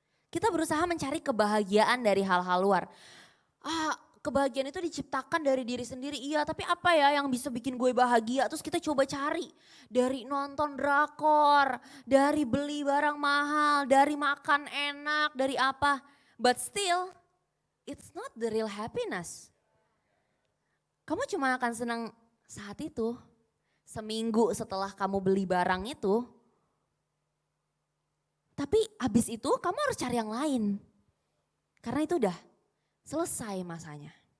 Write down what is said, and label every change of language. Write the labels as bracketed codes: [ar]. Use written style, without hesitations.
[id] Kita berusaha mencari kebahagiaan dari hal-hal luar. Kebahagiaan itu diciptakan dari diri sendiri. Iya, tapi apa ya yang bisa bikin gue bahagia? Terus kita coba cari dari nonton drakor, dari beli barang mahal, dari makan enak, dari apa. [en] But still, it's not the real happiness. [id] Kamu cuma akan senang saat itu. Seminggu setelah kamu beli barang itu. Tapi habis itu kamu harus cari yang lain. Karena itu udah selesai masanya.